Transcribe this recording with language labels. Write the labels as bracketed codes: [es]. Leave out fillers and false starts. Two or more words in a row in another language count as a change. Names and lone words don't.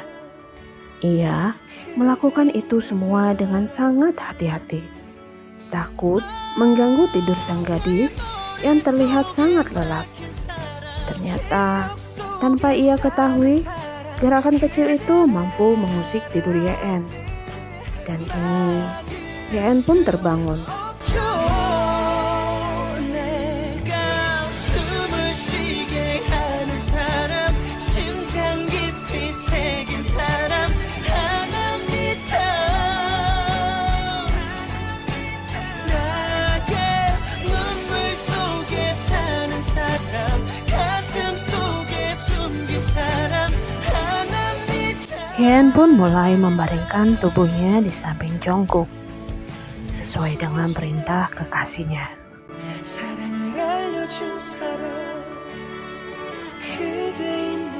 [id] Ia melakukan itu semua dengan sangat hati-hati, takut mengganggu tidur sang gadis yang terlihat sangat lelap. Ternyata, tanpa ia ketahui, gerakan kecil itu mampu mengusik tidur Yeon. Dan kini, Yeon pun terbangun. [ko] 내가 숨을 쉬게 하는 사람 심장 깊이 새긴 사람 하나입니다 나의 눈물 속에 사는 사람 가슴 속에 숨긴 사람 하나입니다 [id] Yeon pun mulai membaringkan tubuhnya di samping Jungkook, sesuai dengan perintah kekasihnya. [ko] 사랑을 알려준 사람 그대인